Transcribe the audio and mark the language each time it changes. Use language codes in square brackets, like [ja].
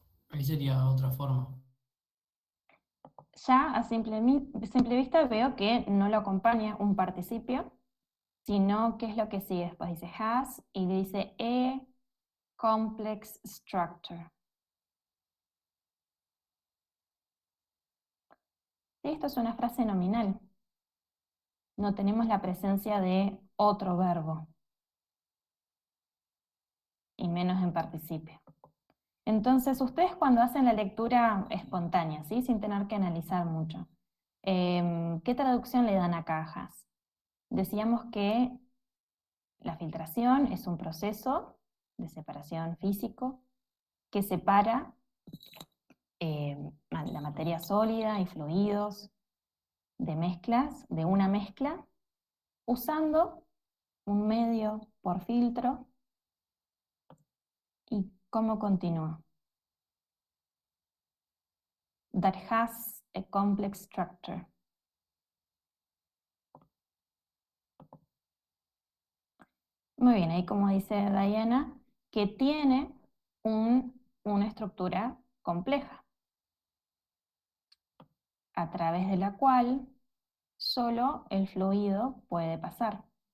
[es] Ahí sería otra forma. Ya a simple vista veo que no lo acompaña un participio, sino ¿qué es lo que sigue después? Dice has y dice [en] a complex structure. [es] Sí, esto es una frase nominal. No tenemos la presencia de otro verbo, y menos en participio. Entonces, ustedes cuando hacen la lectura espontánea, ¿sí? Sin tener que analizar mucho, ¿qué traducción le dan a cajas? Decíamos que la filtración es un proceso de separación físico que separa la materia sólida y fluidos de una mezcla, usando un medio por filtro. ¿Y cómo continúa? [en] That has a complex structure. [es] Muy bien, ahí como dice Diana, que tiene una estructura compleja, a través de la cual solo el fluido puede pasar.